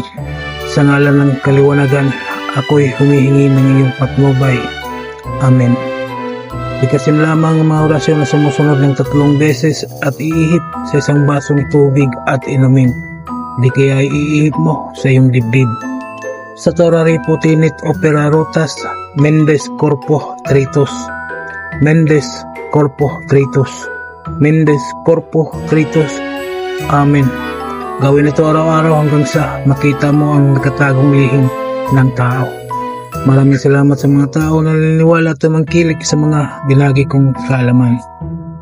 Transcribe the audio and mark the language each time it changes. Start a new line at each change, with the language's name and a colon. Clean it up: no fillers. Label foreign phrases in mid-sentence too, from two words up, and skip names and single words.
Filipino: Sa ngalan ng kaliwanagan, ako'y humihingi ng iyong patnubay. Amen. Bigkasin lamang ang mga orasyon na sumusunod ng 3 beses at iihip sa isang basong tubig at inumin. Di kaya iihip mo sa iyong dibdib.
Latin: Sa Torari Putinit Opera Rotas, Mendes Corpo Tritus. Mendes Corpo Tritus. Mendes Corpo Tritus.
Filipino: Amen. Gawin ito araw-araw hanggang sa makita mo ang nakatagong lihim ng tao. Maraming salamat sa mga tao na naniniwala at tumangkilik sa mga binagi kong kaalaman.